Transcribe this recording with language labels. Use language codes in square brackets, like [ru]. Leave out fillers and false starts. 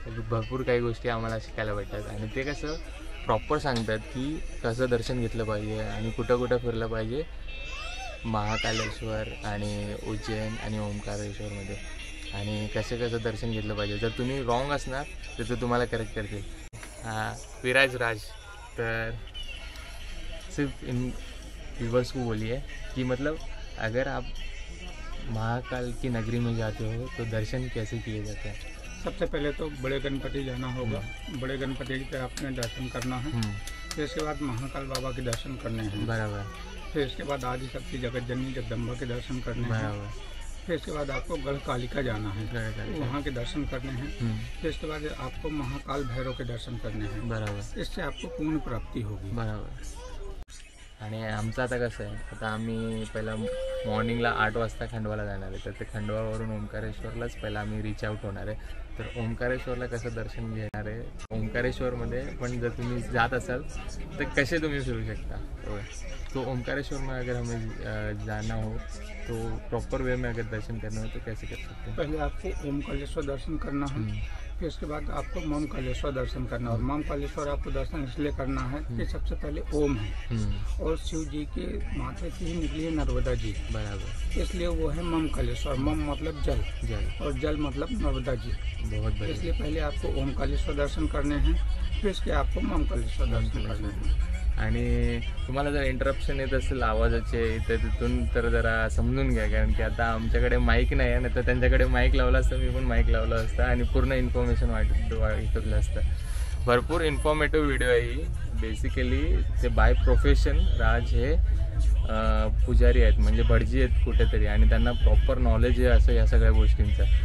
[mr] भरपूर काही गोष्टी आम्हाला शिकायला भेटतात आणि ते कसं प्रॉपर सांगतात की कसं दर्शन घेतलं पाहिजे आणि कुठं कुठं फिरलं पाहिजे महाकालेश्वर आणि उज्जैन आणि ओंकारेश्वरमध्ये, आणि कसं दर्शन घेतलं पाहिजे. जर तुम्ही रॉंग असणार तर ते तुम्हाला करेक्ट करतील. [hi] विराज राज तर सिर्फ इन व्यूवर्स को बोलिए कि मतलब अगर आप महाकाल की नगरी में जाते हो तो दर्शन कैसे किए जाते हैं? सबसे पहले तो बड़े गणपति जाना होगा, बड़े गणपति के आपने दर्शन करना है. फिर इसके बाद महाकाल बाबा के दर्शन करने हैं. बराबर. फिर इसके बाद आदि शक्ति जगत जननी जगदम्बा के दर्शन करने हैं. बराबर. फिर इसके बाद आपको गढ़ कालिका जाना है, वहाँ के दर्शन करने हैं. फिर इसके बाद आपको महाकाल भैरव के दर्शन करने हैं. बराबर. इससे आपको पूर्ण प्राप्ति होगी. बराबर. [mr] आणि आमचं आता कसं आहे, आता आम्ही पहिला मॉर्निंगला 8 वाजता खंडवाला जाणार आहे, तर ते खंडवावरून ओंकारेश्वरलाच पहिला आम्ही रीच आउट होणार आहे. तर ओंकारेश्वरला कसं दर्शन घेणार आहे, ओंकारेश्वरमध्ये पण जर तुम्ही जात असाल तर कसे तुम्ही फिरू शकता. [hi] तो ओंकारेश्वर में अगर हमें जाना हो तो प्रॉपर वे में अगर दर्शन करना हो तो कैसे कर सकते हैं? पहले आपको ओमकालेश्वर दर्शन करना है. फिर उसके बाद आपको महाकालेश्वर दर्शन करना है. और महाकालेश्वर आपको दर्शन इसलिए करना है कि सबसे पहले ओम है और शिव जी के माथे से ही निकली है नर्मदा जी. बराबर. इसलिए वो है महाकालेश्वर. मम मतलब जल, और जल मतलब नर्मदा जी. बहुत बढ़िया. इसलिए पहले आपको ओमकालेश्वर दर्शन करने हैं, फिर इसके आपको महाकालेश्वर दर्शन करने हैं. [mr] आणि तुम्हाला जर इंटरप्शन येत असेल आवाजाचे तर तिथून तर जरा समजून घ्या, कारण की आता आमच्याकडे माईक नाही आहे ना, तर त्यांच्याकडे माईक लावला असतं, मी पण माईक लावला असतं आणि पूर्ण इन्फॉर्मेशन वाटलं असतं. भरपूर इन्फॉर्मेटिव्ह व्हिडिओ आहे ही. बेसिकली ते बाय प्रोफेशन राज हे पुजारी आहेत, म्हणजे भटजी आहेत कुठेतरी, आणि त्यांना प्रॉपर नॉलेज आहे असं या सगळ्या गोष्टींचं.